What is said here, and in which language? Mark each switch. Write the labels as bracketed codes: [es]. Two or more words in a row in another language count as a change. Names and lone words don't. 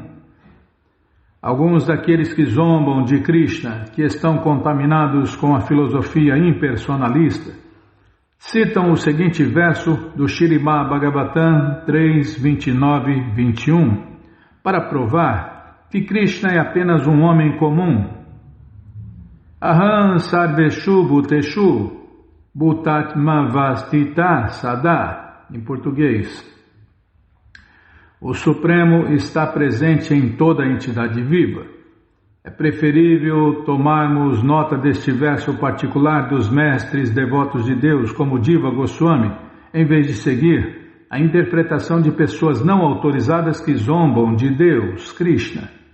[pt] Alguns daqueles que zombam de Krishna, que estão contaminados com a filosofia impersonalista, citam o seguinte verso do Śrīmad Bhagavatam 3, 29 e 21, para provar que Krishna é apenas um homem comum. [sa] अहं सर्वेषु भूतेषु भूतात्मा अवस्थितः सदा, [pt] em português. O Supremo está presente em toda a entidade viva. É preferível tomarmos nota deste verso particular dos mestres devotos de Deus, como Jiva Goswami, em vez de seguir a interpretação de pessoas não autorizadas que zombam de Deus, Krishna.